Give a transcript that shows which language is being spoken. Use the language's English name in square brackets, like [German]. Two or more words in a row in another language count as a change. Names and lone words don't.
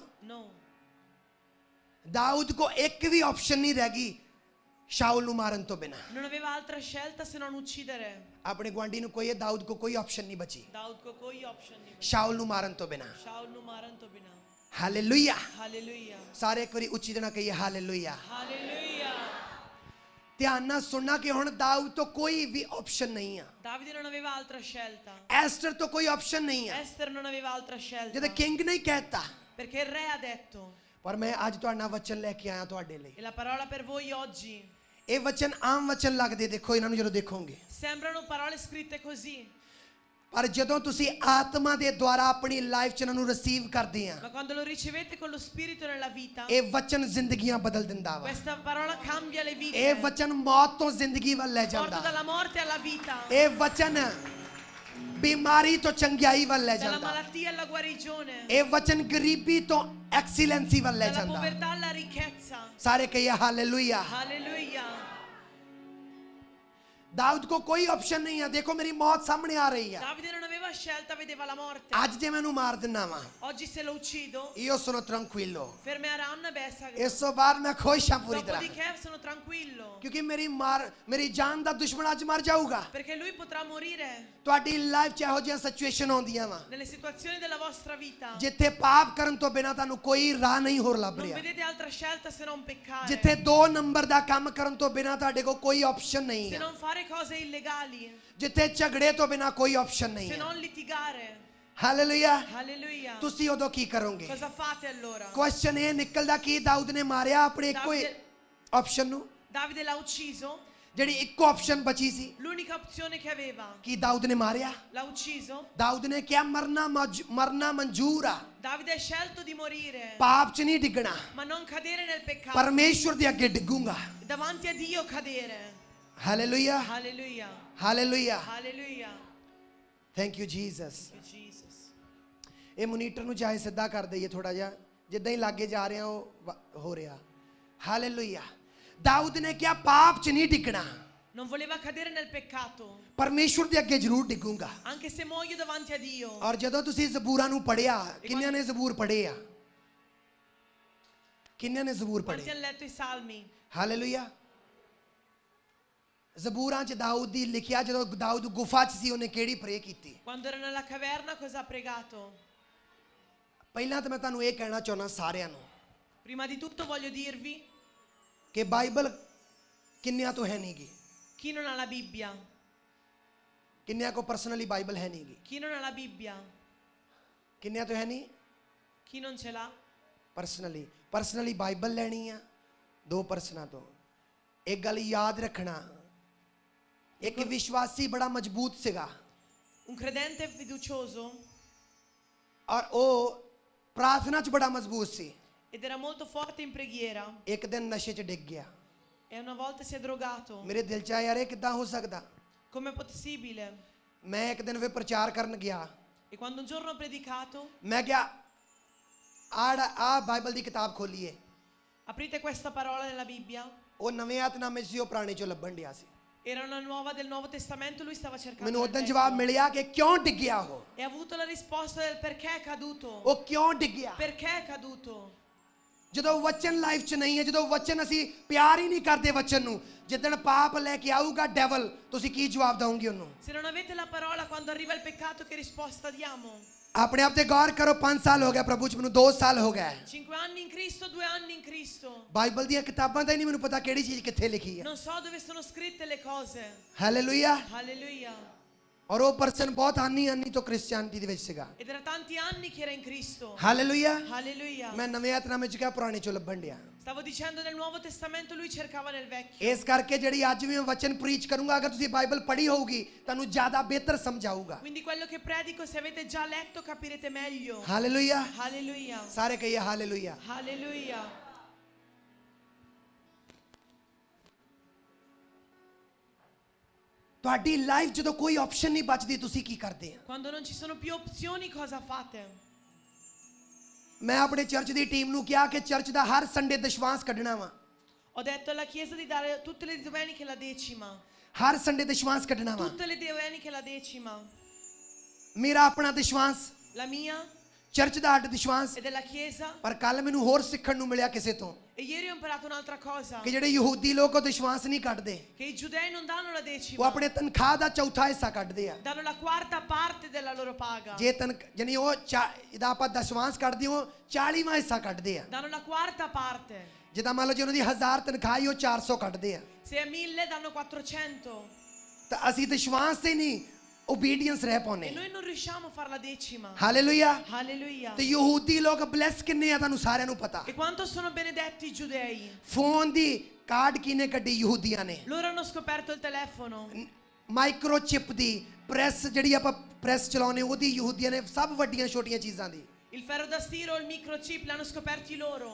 [Punjabi] no ਦਾਊਦ ਕੋ ਇੱਕ ਵੀ ਆਪਸ਼ਨ ਨਹੀਂ ਰਹਿ ਗਈ ਸ਼ਾਉਲ ਨੂੰ ਮਾਰਨ ਤੋਂ ਬਿਨਾ [Italian] non aveva altra scelta se non uccidere [Punjabi] ਆਪਣੇ ਗੁਆਂਢੀ ਨੂੰ ਕੋਈ ਦਾਊਦ ਕੋ ਕੋਈ ਆਪਸ਼ਨ ਨਹੀਂ ਬਚੀ ਦਾਊਦ ਕੋ ਕੋਈ ਆਪਸ਼ਨ ਨਹੀਂ ਸ਼ਾਉਲ ਨੂੰ ਮਾਰਨ ਤੋਂ ਬਿਨਾ ਸ਼ਾਉਲ ਨੂੰ ਮਾਰਨ ਤੋਂ ਬਿਨਾ ਹਾਲੇਲੂਇਆ [Italian] hallelujah [Punjabi] ਸਾਰੇ ਇੱਕ ਵਾਰੀ ਉੱਚੀ ਜਣਾ ਕਹੀਏ ਹਾਲੇਲੂਇਆ [Italian] hallelujah [Punjabi] ਧਿਆਨ ਨਾਲ ਸੁਣਨਾ ਕਿ ਹੁਣ ਦਾਊਦ ਤੋਂ ਕੋਈ ਵੀ ਆਪਸ਼ਨ ਨਹੀਂ ਆ [Italian] Davide non aveva altra scelta [Punjabi] ਐਸਟਰ ਤੋਂ ਕੋਈ ਆਪਸ਼ਨ ਨਹੀਂ ਆ [Italian] Esther non aveva altra scelta [Punjabi] ਜਦੋਂ ਕਿੰਗ ਨਹੀਂ ਕਹਿਤਾ [Italian] perché il re ha detto [Punjabi] ਪਰ ਮੈਂ ਅੱਜ ਤੁਹਾਡਾ ਵਚਨ ਲੈ ਕੇ ਆਇਆ ਤੁਹਾਡੇ ਲਈ [Italian] e la parola per voi oggi [Punjabi] ਇਹ ਵਚਨ ਆਮ ਵਚਨ ਲੱਗਦੇ ਦੇਖੋ ਇਹਨਾਂ ਨੂੰ ਜਦੋਂ ਦੇਖੋਗੇ [Italian] sembrano parole scritte così [Punjabi] ਪਰ ਜਦੋਂ ਤੁਸੀਂ ਆਤਮਾ ਦੇ ਦੁਆਰਾ ਆਪਣੀ ਲਾਈਫ 'ਚ ਇਹਨਾਂ ਨੂੰ ਰਿਸੀਵ ਕਰਦੇ ਆ [Italian] Ma quando lo ricevete con lo Spirito nella vita, [Punjabi] ਇਹ ਵਚਨ ਜ਼ਿੰਦਗੀਆਂ ਬਦਲ ਦਿੰਦਾ ਵਾ [Italian] questa parola cambia le vite. [Punjabi] ਇਹ ਵਚਨ ਮੌਤ ਤੋਂ ਜ਼ਿੰਦਗੀ ਵੱਲ ਲੈ [Italian] Porta [Punjabi] ਜਾਂਦਾ [Italian] dalla morte alla vita, [Punjabi] ਇਹ ਵਚਨ ਬਿਮਾਰੀ ਤੋਂ ਚੰਗਿਆਈ ਵੱਲ ਲੈ [Italian] dalla [Punjabi] ਜਾਂਦਾ [Italian] malattia alla guarigione, [Punjabi] ਇਹ ਵਚਨ ਗਰੀਬੀ ਤੋਂ ਐਕਸੀਲੈਂਸੀ ਵੱਲ ਲੈ [Italian] dalla [Punjabi] ਜਾਂਦਾ [Italian] povertà alla ricchezza. [Punjabi] ਸਾਰੇ ਕਹੀਏ ਹਾਲੇਲੂਇਆ [Italian] Alleluia. [Punjabi] ਦਾਊਦ ਕੋ ਕੋਈ ਆਪਸ਼ਨ ਨਹੀਂ ਹੈ ਦੇਖੋ ਮੇਰੀ ਮੌਤ ਸਾਹਮਣੇ ਆ ਰਹੀ ਹੈ [Italian] Davide non aveva scelta, vedeva la morte. [Punjabi] ਅੱਜ ਜੇ ਮੈਨੂੰ ਮਾਰ ਦਿੰਨਾ ਵਾ [Italian] Oggi se lo uccido, io sono tranquillo fermeranno e bessa. [Punjabi] ਇਸ ਤੋਂ ਬਾਅਦ ਮੈਂ ਖੁਸ਼ ਹਾਂ ਪੂਰੀ ਤਰ੍ਹਾਂ [Italian] Dopodiché sono tranquillo, [Punjabi] ਕਿਉਂਕਿ ਮੇਰੀ ਜਾਨ ਦਾ ਦੁਸ਼ਮਣ ਅੱਜ ਮਰ ਜਾਊਗਾ [Italian] perché lui potrà morire. [Punjabi] ਤੁਹਾਡੀ ਲਾਈਫ 'ਚ ਇਹੋ ਜਿਹੀਆਂ ਸਿਚੁਏਸ਼ਨ ਆਉਂਦੀਆਂ ਵਾ [Italian] Nelle situazioni della vostra vita [Punjabi] ਜਿੱਥੇ ਪਾਪ ਕਰਨ ਤੋਂ ਬਿਨਾ ਤੁਹਾਨੂੰ ਕੋਈ ਰਾਹ ਨਹੀਂ ਹੋਰ ਲੱਭ [Italian] non [Punjabi] ਰਿਹਾ [Italian] vedete altra scelta se non peccare, [Punjabi] ਜਿੱਥੇ 2 ਨੰਬਰ ਦਾ ਕੰਮ ਕਰਨ ਤੋਂ ਬਿਨਾ ਤੁਹਾਡੇ ਕੋਲ ਕੋਈ ਆਪਸ਼ਨ ਨਹੀਂ [Italian] se [Punjabi] ਹੈ [Italian] non fare cose illegali, [Punjabi] ਜਿੱਥੇ ਝਗੜੇ ਤੋਂ ਬਿਨਾ ਕੋਈ ਆਪਸ਼ਨ ਨਹੀਂ [Italian] se [Punjabi] ਹੈ [Italian] non litigare. [Punjabi] ਹਾਲੇਲੂਇਆ [Italian] Alleluia. [Punjabi] ਤੁਸੀਂ ਉਦੋਂ ਕੀ ਕਰੋਗੇ [Italian] Cosa fate allora? [Punjabi] ਕੁਐਸਚਨ ਇਹ ਨਿਕਲਦਾ ਕਿ ਦਾਊਦ ਨੇ ਮਾਰਿਆ ਆਪਣੇ ਇੱਕੋ ਆਪਸ਼ਨ ਨੂੰ [Italian] Davide l'ha ucciso, [Punjabi] ਜਿਹੜੀ ਇੱਕੋ ਆਪਸ਼ਨ ਬਚੀ ਸੀ [Italian] l'unica opzione che aveva. [Punjabi] ਕਿ ਦਾਊਦ ਨੇ ਮਾਰਿਆ [Italian] L'ha ucciso. [Punjabi] ਦਾਊਦ ਨੇ ਕਿਹਾ ਮਰਨਾ ਮਨਜ਼ੂਰ ਆ [Italian] Davide ha scelto di morire, [Punjabi] ਪਾਪ 'ਚ ਨਹੀਂ ਡਿੱਗਣਾ [Italian] ma non cadere nel peccato. [Punjabi] ਪਰਮੇਸ਼ਵਰ ਦੇ ਅੱਗੇ ਡਿੱਗੂੰਗਾ [Italian] Davanti a Dio cadere. [Punjabi] ਹਾਲੇਲੂਇਆ [Italian] Alleluia. [Punjabi] ਹਾਲੇਲੂਇਆ [Italian] Alleluia. [English] Thank you Jesus Thank you, Jesus. [Punjabi] ਇਹ ਮੋਨੀਟਰ ਨੂੰ ਚਾਹੇ ਸਿੱਧਾ ਕਰ ਦਈਏ ਥੋੜਾ ਜਿਹਾ ਜਿੱਦਾਂ ਹੀ ਲਾਗੇ ਜਾ ਰਹੇ ਆ ਉਹ ਹੋ ਰਿਹਾ ਹਾਲੇਲੂਇਆ ਦਾਊਦ ਨੇ ਕਿਹਾ ਪਾਪ 'ਚ ਨਹੀਂ ਡਿੱਗਣਾ [Italian] Non voleva cadere nel peccato, [Punjabi] ਪਰਮੇਸ਼ਵਰ ਦੇ ਅੱਗੇ ਜ਼ਰੂਰ ਡਿੱਗੂੰਗਾ [Italian] anche se muoio davanti a Dio. [Punjabi] ਔਰ ਜਦੋਂ ਤੁਸੀਂ ਜ਼ਬੂਰਾਂ ਨੂੰ ਪੜਿਆ ਕਿੰਨਿਆਂ ਨੇ ਜ਼ਬੂਰ ਪੜ੍ਹੇ ਆ ਕਿੰਨਿਆਂ ਨੇ ਜ਼ਬੂਰ [Italian] Quanti [Punjabi] ਪੜ੍ਹੇ [Italian] hanno letto i salmi? [Punjabi] ਹਾਲੇਲੂਇਆ ਜ਼ਬੂਰਾਂ 'ਚ ਦਾਊਦ ਦੀ ਲਿਖਿਆ ਜਦੋਂ ਦਾਊਦ ਗੁਫਾ 'ਚ ਸੀ ਉਹਨੇ ਕਿਹੜੀ ਪ੍ਰੇ ਕੀਤੀ [Italian] Quando era nella caverna cosa ha pregato? [Punjabi] ਪਹਿਲਾਂ ਤਾਂ ਮੈਂ ਤੁਹਾਨੂੰ ਇਹ ਕਹਿਣਾ ਚਾਹੁੰਦਾ ਸਾਰਿਆਂ ਨੂੰ [Italian] Prima di tutto voglio dirvi, [Punjabi] ਕਿ ਬਾਈਬਲ ਕਿੰਨਿਆਂ ਤੋਂ ਹੈ ਨਹੀਂਗੀ [Italian] chi non ha la Bibbia? [Punjabi] ਕਿੰਨਿਆਂ ਕੋ ਪਰਸਨਲੀ ਬਾਈਬਲ ਹੈ ਨਹੀਂਗੀ [Italian] Chi non ha la Bibbia? [Punjabi] ਕਿੰਨਿਆਂ ਤੋਂ ਹੈ ਨਹੀਂ [Italian] Chi non ce l'ha? [Punjabi] ਪਰਸਨਲੀ ਬਾਈਬਲ ਲੈਣੀ ਆ 2 ਪਰਸਨਾਂ ਤੋਂ ਇੱਕ ਗੱਲ ਯਾਦ ਰੱਖਣਾ ਇੱਕ ਵਿਸ਼ਵਾਸੀ ਬੜਾ ਮਜ਼ਬੂਤ ਸੀਗਾ [Italian] Un credente fiducioso [Punjabi] ਔਰ ਉਹ ਪ੍ਰਾਰਥਨਾ 'ਚ ਬੜਾ ਮਜ਼ਬੂਤ ਸੀ [Italian] ed era molto forte in preghiera [Punjabi] ਇੱਕ ਦਿਨ ਨਸ਼ੇ 'ਚ ਡਿੱਗ ਗਿਆ [Italian] e una volta si è drogato. [Punjabi] ਮੇਰੇ ਦਿਲ 'ਚ ਆਇਆ ਯਾਰ ਇਹ ਕਿੱਦਾਂ ਹੋ ਸਕਦਾ [Italian] Com'è possibile? [Punjabi] ਮੈਂ ਇੱਕ ਦਿਨ ਫਿਰ ਪ੍ਰਚਾਰ ਕਰਨ ਗਿਆ [Italian] E quando un giorno ho predicato, [Punjabi] ਮੈਂ ਕਿਹਾ ਆ ਬਾਈਬਲ ਦੀ ਕਿਤਾਬ ਖੋਲੀਏ [Italian] aprite questa parola nella Bibbia. [Punjabi] ਉਹ ਨਵੇਂ ਆਤਨਾਮੇ ਸੀ ਉਹ ਪੁਰਾਣੇ 'ਚੋਂ ਲੱਭਣ ਡਿਆ ਸੀ [Italian] Era una nuova del Nuovo Testamento, lui stava cercando [Punjabi] ਮੈਨੂੰ [Italian] nel [Punjabi] ਉਦੋਂ [Italian] vecchio. [Punjabi] ਜਵਾਬ ਮਿਲਿਆ ਕਿ ਕਿਉਂ ਡਿੱਗਿਆ ਉਹ [Italian] E ha avuto la risposta del perché è caduto. [Punjabi] ਉਹ ਕਿਉਂ ਡਿੱਗਿਆ [Italian] Perché è caduto? [Punjabi] ਜਦੋਂ ਵਚਨ ਲਾਈਫ 'ਚ ਨਹੀਂ ਹੈ ਜਦੋਂ ਵਚਨ ਅਸੀਂ ਪਿਆਰ ਹੀ ਨਹੀਂ ਕਰਦੇ ਵਚਨ ਨੂੰ ਜਿੱਦਣ ਪਾਪ ਲੈ ਕੇ ਆਊਗਾ ਡੈਵਲ ਤੁਸੀਂ ਕੀ ਜਵਾਬ ਦਵੋਗੇ ਉਹਨੂੰ [Italian] Se non avete la parola quando arriva il peccato, che risposta diamo? [Punjabi] ਆਪਣੇ ਆਪ ਤੇ ਗੌਰ ਕਰੋ 5 ਸਾਲ ਹੋ ਗਿਆ ਪ੍ਰਭੂ 'ਚ ਮੈਨੂੰ 2 ਸਾਲ ਹੋ ਗਏ [Italian] 5 anni in Cristo, 2 anni in Cristo. [Punjabi] ਬਾਈਬਲ ਦੀਆਂ ਕਿਤਾਬਾਂ ਦਾ ਹੀ ਨਹੀਂ ਮੈਨੂੰ ਪਤਾ ਕਿਹੜੀ ਚੀਜ਼ ਕਿੱਥੇ ਲਿਖੀ ਹੈ [Italian] Non so dove sono scritte le cose. [Punjabi] ਹਾਲੇਲੂਇਆ [Italian] Alleluia. [Punjabi] ਔਰ ਉਹ ਪਰਸਨ ਬਹੁਤ ਆਨੀ ਤੋਂ ਕ੍ਰਿਸਚੀਅਨਟੀ ਦੇ ਵਿੱਚ ਸੀਗਾ [Italian] Ed era tanti anni che era in Cristo. [Punjabi] ਹਾਲੇਲੂਇਆ [Italian] Alleluia. [Punjabi] ਮੈਂ ਨਵੇਂ ਆਤਨਾਮੇ 'ਚ ਕਿਹਾ ਪੁਰਾਣੇ 'ਚੋਂ ਲੱਭਣ ਡਿਆ [Italian] Stavo dicendo nel Nuovo Testamento, lui cercava nel Vecchio. [Punjabi] ਇਸ ਕਰਕੇ ਜਿਹੜੀ ਅੱਜ ਵੀ ਮੈਂ ਵਚਨ ਪ੍ਰੀਚ ਕਰੂੰਗਾ ਅਗਰ ਤੁਸੀਂ ਬਾਈਬਲ ਪੜ੍ਹੀ ਹੋਊਗੀ ਤੁਹਾਨੂੰ ਜ਼ਿਆਦਾ ਬਿਹਤਰ ਸਮਝ ਆਊਗਾ [Italian] Quindi quello che predico, se avete già letto, capirete meglio. [Punjabi] ਹਾਲੇਲੂਇਆ [Italian] Alleluia. [Punjabi] ਸਾਰੇ ਕਹੀਏ ਹਾਲੇਲੂਇਆ [Italian] Alleluia. [Punjabi] ਤੁਹਾਡੀ ਲਾਈਫ ਜਦੋਂ ਕੋਈ ਆਪਸ਼ਨ ਨਹੀਂ ਬਚਦੀ ਤੁਸੀਂ ਕੀ ਕਰਦੇ ਆ [Italian] Quando non ci sono più opzioni, cosa fate? [Punjabi] ਮੈਂ ਆਪਣੇ ਚਰਚ ਦੀ ਟੀਮ ਨੂੰ ਕਿਹਾ ਕਿ ਚਰਚ ਦਾ ਹਰ ਸੰਡੇ ਦਸ਼ਵਾਂਸ ਕੱਢਣਾ ਵਾ [Italian] Ho detto alla Chiesa di dare tutte le domeniche la decima. [Punjabi] ਹਰ ਸੰਡੇ ਦਸ਼ਵਾਂਸ ਕੱਢਣਾ ਵਾ [Italian] Tutte le domeniche la decima. [Punjabi] ਮੇਰਾ ਆਪਣਾ ਦਸ਼ਵਾਂਸ [Italian] La mia [Punjabi] ਚਰਚ ਦਾ ਅੱਡ ਦਸ਼ਵਾਂਸ [Italian] e della Chiesa. [Punjabi] ਪਰ ਕੱਲ ਮੈਨੂੰ ਹੋਰ ਸਿੱਖਣ ਨੂੰ ਮਿਲਿਆ ਕਿਸੇ ਤੋਂ [Italian] E ieri ho imparato un'altra cosa. [Punjabi] ਕਿ ਜਿਹੜੇ ਯਹੂਦੀ ਲੋਕ ਉਹ ਦਸ਼ਵਾਂਸ ਨਹੀਂ ਕੱਢਦੇ [Italian] Che i giudei non danno la [Punjabi] ਉਹ [Italian] decima. [Punjabi] ਆਪਣੇ ਤਨਖਾਹ ਦਾ ਚੌਥਾ ਹਿੱਸਾ ਕੱਢਦੇ ਆ [Italian] Danno la quarta parte della loro paga. [Punjabi] ਜੇ ਯਾਨੀ ਉਹ ਇਹਦਾ ਆਪਾਂ ਦਸ਼ਵਾਂਸ ਕੱਢਦੇ ਹੋ 40ਵਾਂ ਹਿੱਸਾ ਕੱਢਦੇ ਆ [Italian] Danno la quarta parte. [Punjabi] ਜਿੱਦਾਂ ਮੰਨ ਲਓ ਜੇ ਉਹਨਾਂ ਦੀ 1000 ਤਨਖਾਹ ਹੀ ਉਹ 400 ਕੱਢਦੇ ਆ [Italian] Se è 1000 danno 400. [Punjabi] ਤਾਂ ਅਸੀਂ ਦਸ਼ਵਾਂਸ ਤੇ ਨਹੀਂ ਓਬੀਡੀਐਂਸ ਰਹਿ [Italian] E [Punjabi] ਪਾਉਨੇ [Italian] noi non riusciamo a fare la decima. [Punjabi] ਹਾਲੇਲੂਇਆ [Italian] Alleluia. [Punjabi] ਤੇ ਯਹੂਦੀ ਲੋਕ ਬਲੈਸ ਕਿੰਨੇ ਆ ਤੁਹਾਨੂੰ ਸਾਰਿਆਂ ਨੂੰ ਪਤਾ [Italian] E quanto sono benedetti i giudei? [Punjabi] ਫੋਨ ਦੀ ਕਾਰਡ ਕਿਨੇ ਕੱਢੀ ਯਹੂਦੀਆਂ ਨੇ [Italian] Loro hanno scoperto il telefono. [Punjabi] ਮਾਈਕਰੋਚਿਪ ਦੀ ਪ੍ਰੈਸ ਜਿਹੜੀ ਆਪਾਂ ਪ੍ਰੈਸ ਚਲਾਉਣੇ ਉਹਦੀ ਯਹੂਦੀਆਂ ਨੇ ਸਭ ਵੱਡੀਆਂ ਛੋਟੀਆਂ ਚੀਜ਼ਾਂ ਦੀ [Italian] Il ferro da stiro o il microchip l'hanno scoperti loro.